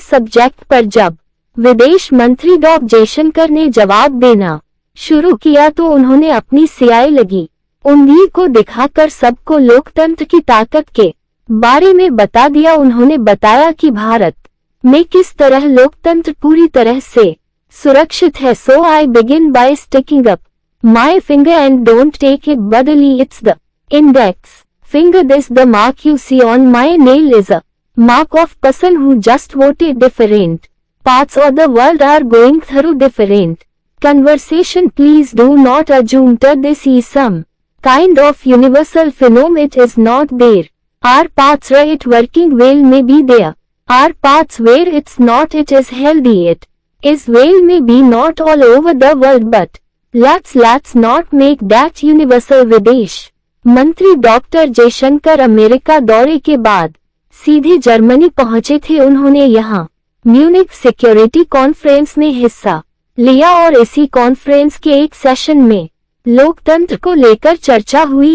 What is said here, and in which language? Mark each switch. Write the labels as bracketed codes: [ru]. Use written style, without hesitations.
[hi] इस सब्जेक्ट पर जब विदेश मंत्री डॉक्टर जयशंकर ने जवाब देना शुरू किया तो उन्होंने अपनी स्याही लगी उंगली को दिखाकर सबको लोकतंत्र की ताकत के बारे में बता दिया। उन्होंने बताया कि भारत में किस तरह लोकतंत्र पूरी तरह से सुरक्षित है। [en] So I begin by sticking up my finger and don't take it badly, it's the index finger. This the mark you see on my nail is a mark of person who just voted. Different parts of the world are going through different conversation. Please do not assume that this is some kind of universal phenomenon. It is not. There are paths where it working well, may be there are paths where it's not. It is healthy, it is well, may be not all over the world, but let's not make that universal. [hi] विदेश मंत्री doctor Jaishankar America दौरे के बाद सीधे Germany पहुंचे थे। उन्होंने यहां म्यूनिख सिक्योरिटी कॉन्फ्रेंस में हिस्सा लिया और इसी कॉन्फ्रेंस के एक सेशन में लोकतंत्र को लेकर चर्चा हुई।